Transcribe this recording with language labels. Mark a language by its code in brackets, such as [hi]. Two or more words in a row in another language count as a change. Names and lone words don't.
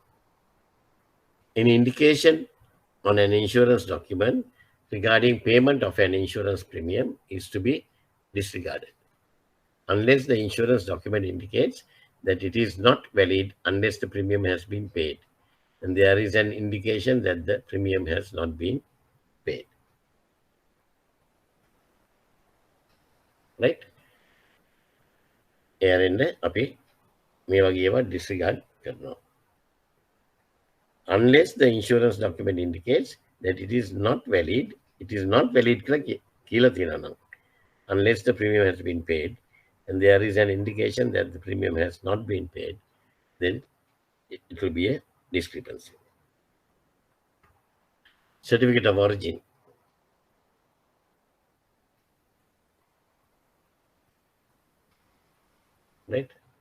[en] An indication on an insurance document regarding payment of an insurance premium is to be disregarded unless the insurance document indicates that it is not valid unless the premium has been paid and there is an indication that the premium has not been paid. Right? [si] එයාරෙන්න අපි මේ වගේ ඒවා disregard කරනවා. [en] Unless the insurance document indicates that it is not valid [si] කියලා තියෙනවා නම්. [en] Unless the premium has been paid and there is an indication that the premium has not been paid, then it will be a discrepancy. Certificate of origin. Right?